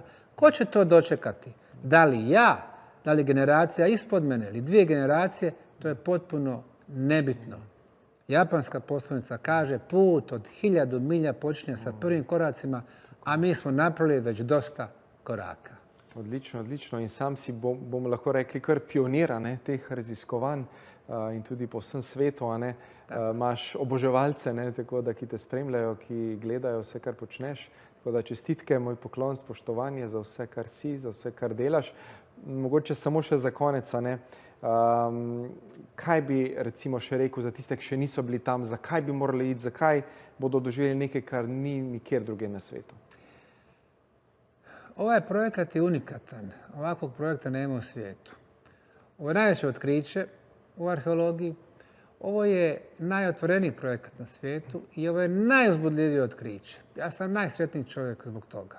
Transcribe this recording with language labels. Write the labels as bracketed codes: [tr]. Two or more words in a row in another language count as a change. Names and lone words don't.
[bs] Ko će to dočekati? Da li ja, da li generacija ispod mene ili 2 generacije, to je potpuno nebitno. Japanska poslovica kaže put od 1000 milja počinje sa prvim koracima, a mi smo napravili već dosta koraka. [sl] Odlično, odlično. In sam si, bomo lahko rekli, kar pionir teh raziskovanj in tudi po vsem svetu. Imaš oboževalce, tako da, ki te spremljajo, ki gledajo vse, kar počneš. Tako da čestitke, moj poklon, spoštovanje za vse, kar si, za vse, kar delaš. Mogoče samo še za konec, kaj bi recimo še rekel za tiste, ki še niso bili tam, zakaj bi morali iti, zakaj bodo doživeli nekaj, kar ni nikjer druge na svetu? [bs] Ovaj projekat je unikatan. Ovakvog projekta nema u svijetu. Ovo je najveće otkriće u arheologiji. Ovo je najotvoreniji projekat na svijetu i ovo je najuzbudljivije otkriće. Ja sam najsretniji čovjek zbog toga.